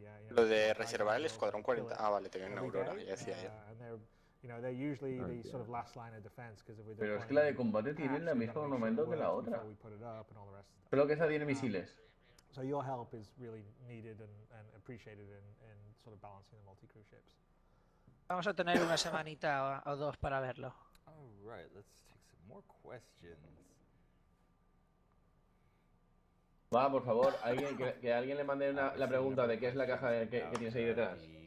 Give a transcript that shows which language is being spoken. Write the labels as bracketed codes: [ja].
[es] Lo de reservar el escuadrón 40. Ah, vale, tenía una Aurora, ya decía yo. Pero es que la de combate tiene el mismo ornamento que la otra. Pero que esa tiene misiles. [en] So your help is really needed and appreciated in sort of balancing the multi-crew ships. [es] Vamos a tener una semanita o dos para verlo. [en] Alright, let's take some more questions. [es] Va, por favor, que alguien le mande la pregunta de qué es la caja que tienes ahí detrás.